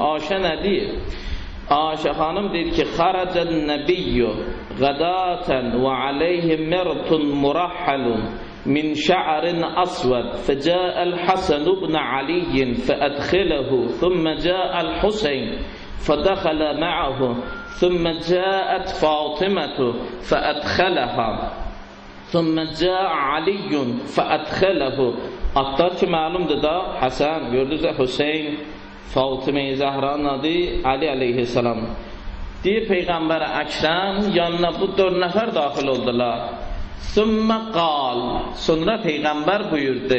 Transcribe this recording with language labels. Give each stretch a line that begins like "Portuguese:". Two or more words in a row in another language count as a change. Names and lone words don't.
Azerbaijani: Aişə nə deyir? Aişə xanım deyir ki,
Arabic: خرج النبي غداة وعليه مرط مرحل من شعر أسود فجاء الحسن بن علي فأدخله ثم جاء الحسين فدخل معه ثم جاءت فاطمة فأدخلها ثم جاء علي فأدخله.
Azerbaijani: Atlar ki məlumdur da, Hasan, gördünüz də Hüseyin, Fatıma-i Zəhranın adı Ali aleyhisselam. Deyir Peyğəmbər Əkrəm yanına bu 4 nəfər daxil oldular.
Arabic: ثم قال,
Azerbaijani: sonra Peyğəmbər buyurdu.